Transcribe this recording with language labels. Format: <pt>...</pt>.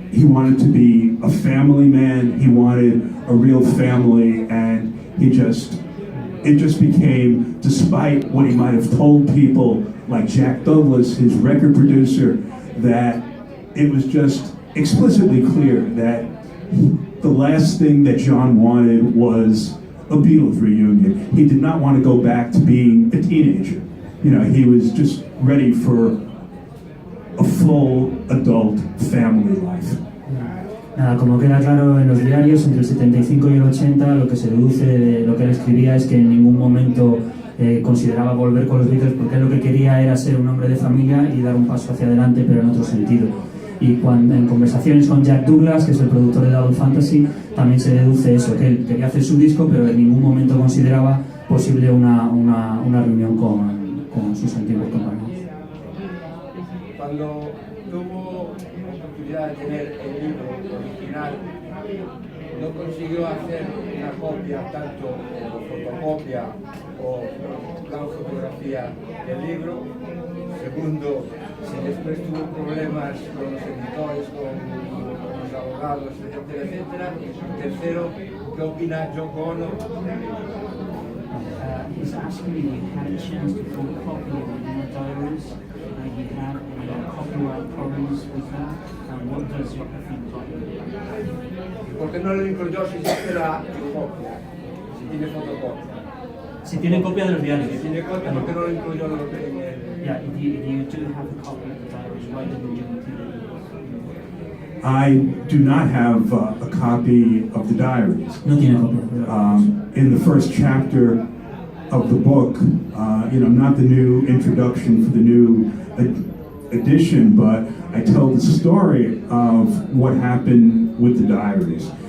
<en>he wanted to be a family man. He wanted a real family, and it just became, despite what he might have told people like Jack Douglas, his record producer, that it was just explicitly clear that the last thing that John wanted was a Beatles reunion. He did not want to go back to being a teenager. You know, he was just ready for a full adult family life.</en> <es>Nada, como queda claro en los diarios, entre el 75 y el 80, lo que se deduce de lo que él escribía es que en ningún momento consideraba volver con los Beatles, porque él lo que quería era ser un hombre de familia y dar un paso hacia adelante, pero en otro sentido. Y cuando, en conversaciones con Jack Douglas, que es el productor de Double Fantasy, también se deduce eso, que él quería hacer su disco, pero en ningún momento consideraba posible una reunión con sus antiguos compañeros. Cuando tuvo oportunidad de tener el libro original, no consiguió hacer una copia, tanto o fotocopia o plan fotografía del libro. Segundo, si después tuvo problemas con los editores, con los abogados, etcétera, etcétera. Tercero, ¿qué opina Yoko Ono?</es> <en>He's asking me if you had a chance to photocopy the original diaries, and if you had any copyright problems with that, and what does Yoko think about it?</en> <es>¿Por qué no lo incluyó si se la copia? Si tiene fotocopia. Si tiene copia de los diarios. Si tiene copia, ¿por qué no lo incluyó en el...?</es> <en>Yeah, if you do have a copy of the diaries, why didn't you include it? I do not have a copy of the diaries.</en> <es>No tiene copia.</es> <en>In the first chapter of the book, not the new introduction for the new edition, but I tell the story of what happened with the diaries.</en>